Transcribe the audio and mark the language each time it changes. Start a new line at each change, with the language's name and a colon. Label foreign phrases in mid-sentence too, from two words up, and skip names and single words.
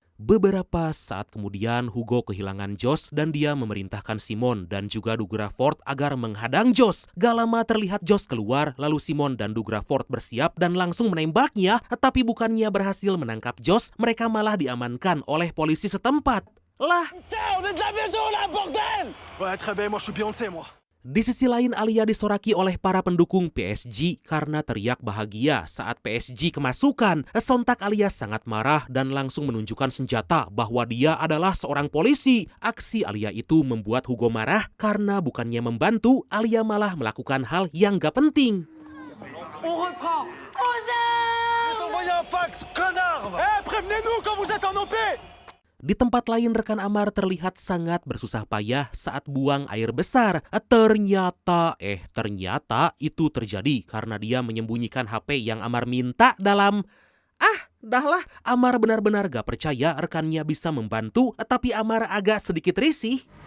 Indonesian: Beberapa saat kemudian Hugo kehilangan Josh dan dia memerintahkan Simon dan juga Dugraford agar menghadang Josh. Gak lama terlihat Josh keluar, lalu Simon dan Dugraford bersiap dan langsung menembaknya. Tapi bukannya berhasil menangkap Josh, mereka malah diamankan oleh polisi setempat. Lah,
French: On est de la maison là, bordel! Ouais, très bien, moi je suis Beyoncé, moi.
Indonesian: di sisi lain Alia disoraki oleh para pendukung PSG karena teriak bahagia saat PSG kemasukan. Sontak Alia sangat marah dan langsung menunjukkan senjata bahwa dia adalah seorang polisi. Aksi Alia itu membuat Hugo marah karena bukannya membantu, Alia malah melakukan hal yang gak penting.
French: On reprend. Envoyez un fax, connard! Prévenez-nous quand vous êtes en OP!
Indonesian: Di tempat lain rekan Amar terlihat sangat bersusah payah saat buang air besar. Ternyata itu terjadi karena dia menyembunyikan HP yang Amar minta dalam... Dahlah, Amar benar-benar gak percaya rekannya bisa membantu, tapi Amar agak sedikit risih.